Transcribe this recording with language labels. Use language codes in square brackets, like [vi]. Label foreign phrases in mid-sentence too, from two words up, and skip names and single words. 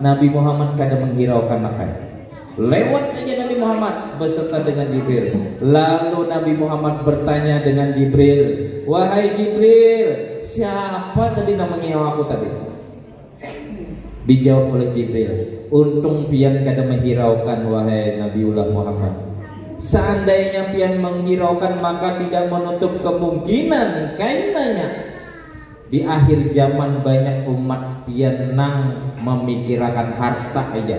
[id] Nabi Muhammad kada menghiraukan makan. Lewat aja Nabi Muhammad beserta dengan Jibril. Lalu Nabi Muhammad bertanya dengan Jibril, "Wahai Jibril, siapa tadi namanya aku tadi?" Dijawab oleh Jibril, "Untung pian kada menghiraukan wahai Nabiullah Muhammad. Seandainya pian menghiraukan maka tidak menutup kemungkinan kainanya di akhir zaman banyak umat pian nang memikirkan harta aja.